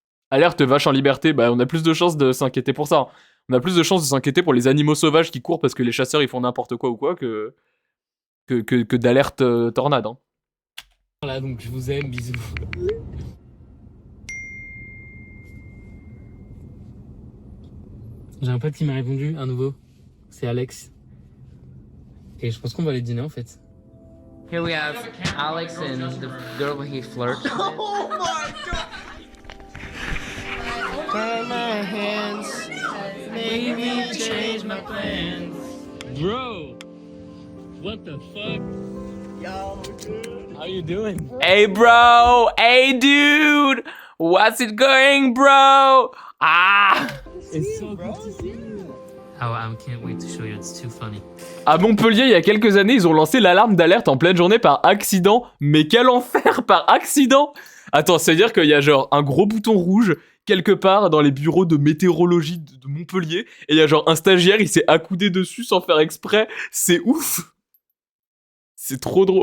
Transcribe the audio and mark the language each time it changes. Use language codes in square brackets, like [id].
[fr] Alerte vache en liberté, on a plus de chances de s'inquiéter pour ça. On a plus de chances de s'inquiéter pour les animaux sauvages qui courent parce que les chasseurs, ils font n'importe quoi ou quoi, que d'alerte tornade, hein. Voilà, donc je vous aime, bisous. J'ai un pote qui m'a répondu, un nouveau. C'est Alex. Et je pense qu'on va aller dîner en fait. [en] Here we have Alex and the girl he flirts with. Oh my god! Turn my hands, make me change my plans. Bro! What the fuck? Yo, dude. How you doing? Hey bro! Hey dude! What's it going, bro? Ah! It's so good to see you. Oh, I can't wait to show you. It's too funny. [fr] À Montpellier, il y a quelques années, ils ont lancé l'alarme d'alerte en pleine journée par accident. Mais quel enfer par accident! Attends, c'est-à-dire qu'il y a genre un gros bouton rouge quelque part dans les bureaux de météorologie de Montpellier, et il y a genre un stagiaire, il s'est accoudé dessus sans faire exprès. C'est ouf. C'est trop drôle.